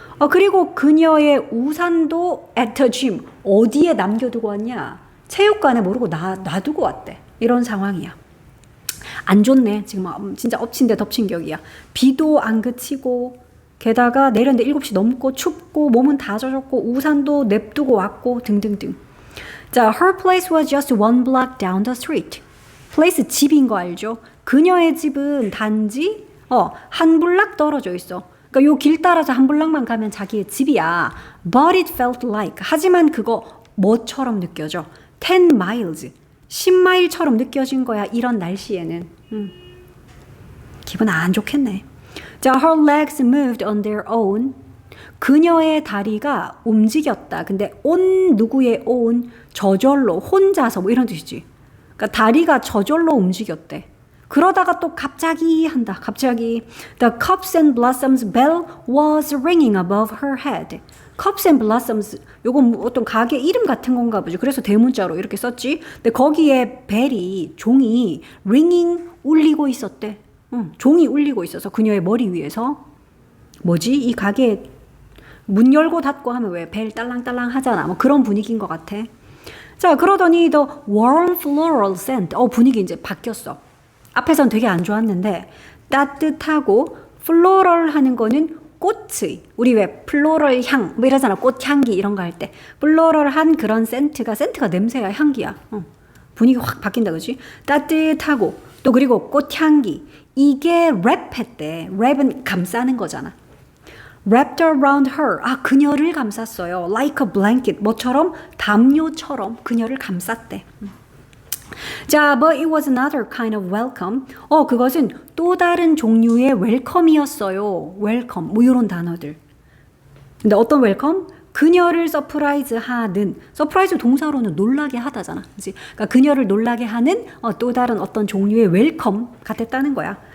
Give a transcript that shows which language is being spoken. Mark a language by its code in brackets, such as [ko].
[ko] 그리고 그녀의 우산도 [en] at the gym. [ko] 어디에 남겨두고 왔냐? 체육관에 모르고 놔두고 왔대. 이런 상황이야. 안 좋네. 지금 진짜 엎친 데 덮친 격이야. 비도 안 그치고 게다가 내렸는데 7시 넘고 춥고 몸은 다 젖었고 우산도 냅두고 왔고 등등등. [en] 자, her place was just 1 block down the street. [ko] place 집인 거 알죠? 그녀의 집은 단지 한 블락 떨어져 있어. 그러니까 요 길 따라서 한 블락만 가면 자기의 집이야. [en] But it felt like. [ko] 하지만 그거 뭐처럼 느껴져? [en] 10 miles. [ko] 10마일처럼 느껴진 거야. 이런 날씨에는. 기분 안 좋겠네. [en] 자, her legs moved on their own. [ko] 그녀의 다리가 움직였다. 근데 on 누구의 on? 저절로 혼자서 뭐 이런 뜻이지. 그러니까 다리가 저절로 움직였대. 그러다가 또 갑자기 한다. 갑자기 [en] The cups and blossoms bell was ringing above her head. [ko] cups and blossoms 요건 어떤 가게 이름 같은 건가 보죠. 그래서 대문자로 이렇게 썼지. 근데 거기에 벨이 종이 ringing 울리고 있었대. 종이 울리고 있어서 그녀의 머리 위에서 뭐지? 이 가게 문 열고 닫고 하면 왜 벨 딸랑딸랑 하잖아. 뭐 그런 분위기인 것 같아. [en] 자, 그러더니 the warm floral scent. [ko] 분위기 이제 바뀌었어. 앞에선 되게 안 좋았는데 따뜻하고 floral 하는 거는 꽃의 우리 왜 플로럴 향 뭐 이러잖아. 꽃향기 이런 거 할 때 플로럴한 그런 센트가 냄새야 향기야. 분위기 확 바뀐다, 그지? 따뜻하고 또 그리고 꽃향기. 이게 랩했대. 랩은 감싸는 거잖아. [en] Wrapped around her. [ko] 아, 그녀를 감쌌어요. [en] Like a blanket. [ko] 뭐처럼? 담요처럼 그녀를 감쌌대. [en] 자, but it was another kind of welcome. [ko] 그것은 또 다른 종류의 웰컴이었어요. 웰컴. 뭐 이런 단어들. 근데 어떤 웰컴? 그녀를 서프라이즈 하는. 서프라이즈 동사로는 놀라게 하다잖아. 그치? 그러니까 그녀를 놀라게 하는 또 다른 어떤 종류의 웰컴 같았다는 거야.